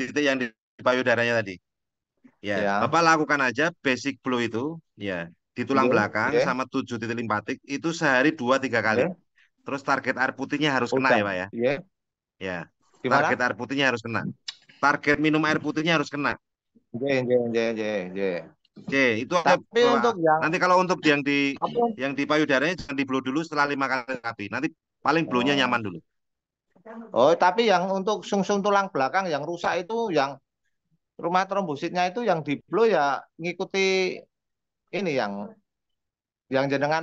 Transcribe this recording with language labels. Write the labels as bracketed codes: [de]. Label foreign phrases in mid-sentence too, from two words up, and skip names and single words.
[id] titik yang di payudaranya tadi. Ya, ya. Bapak lakukan aja basic blow itu, ya di tulang Nggih, belakang nggih, sama 7 titik limpatik itu sehari 2-3 kali. nggih. Terus target air putihnya harus kena Udah. ya Pak ya. Nggih. Ya, Gimana? target air putihnya harus kena. Target minum air putihnya harus kena. [jv] Nggih, nggih, nggih, nggih, nggih. [id] Oke, itu aja Tapi Pak. untuk yang Nanti kalau untuk apa? yang di payudaranya jangan di blow dulu setelah 5 kali terapi. Nanti paling blow-nya Oh. nyaman dulu. Oh, tapi yang untuk sungsung tulang belakang yang rusak itu yang rumah trombositnya itu yang di blow ya ngikuti ini yang jenengan